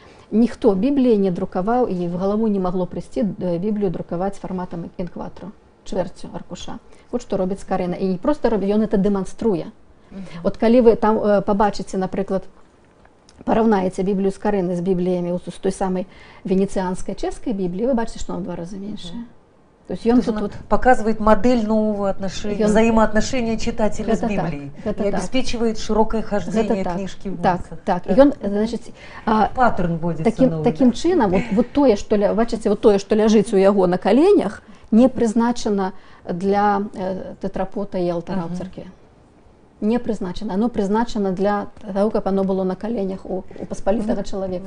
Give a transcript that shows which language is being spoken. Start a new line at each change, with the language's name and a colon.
Belarusian: Ніхто Бібліі не друкаваў, і в галаву не магло прыйсці Біблію друкаваць фарматам інкватро, чвэрцю аркуша. Вот што робіць скарына. І не проста робіць, ён это дэманструе. Вот калі вы там пабачыце, напрыклад, параўнаеце Біблію скарыны з бібліямі з той самай венецианскай чэшскай Бібліі, вы бачыце, што он 2 разы меншая.
Russian: То есть он показывает модель нового взаимоотношения читателя с Библией и обеспечивает широкое хождение книжки в массы. Так, и он, значит, паттерн вводится
Belarusian: таким чином, вот тое, што ляжыць у яго на коленях, не прызначана для тетрапота і алтара ў царкве.
Ukrainian: Не призначено.
Russian: Оно призначено для того, как оно было на коленях у посполитого человека.